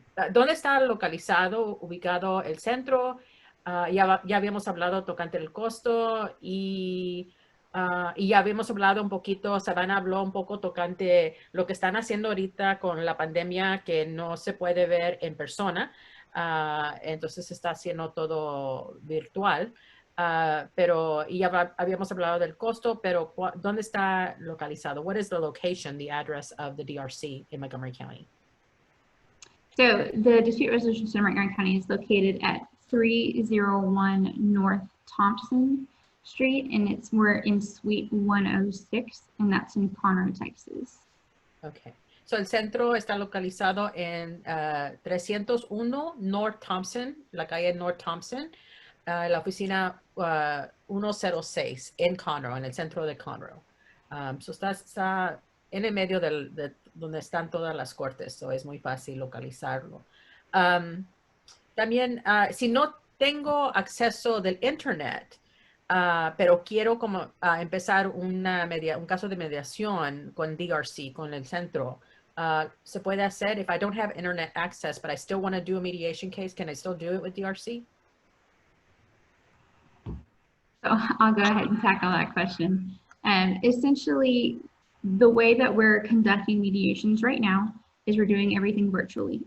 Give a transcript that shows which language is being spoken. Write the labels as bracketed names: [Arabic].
[Spanish] ¿Dónde está ubicado el centro? Ya habíamos hablado tocante el costo y ya habíamos hablado un poquito, Savannah habló un poco tocante lo que están haciendo ahorita con la pandemia, que no se puede ver en persona. Entonces se está haciendo todo virtual, pero ya habíamos hablado del costo, pero ¿dónde está localizado? [English] What is the location, the address of the DRC in Montgomery County? So the Dispute Resolution Center in Montgomery County is located at 301 North Thompson Street, and we're in Suite 106, and that's in Conroe, Texas. Okay. [Spanish] So, el centro está localizado en 301 North Thompson, la calle North Thompson, la oficina 106 en Conroe, en el centro de Conroe. So está en el medio de donde están todas las cortes, so es muy fácil localizarlo. También, si no tengo acceso del internet, pero quiero como empezar un caso de mediación con DRC, con el centro. ¿Se puede hacer? [English] If I don't have internet access, but I still want to do a mediation case, can I still do it with DRC? So I'll go ahead and tackle that question. Essentially, the way that we're conducting mediations right now is we're doing everything virtually.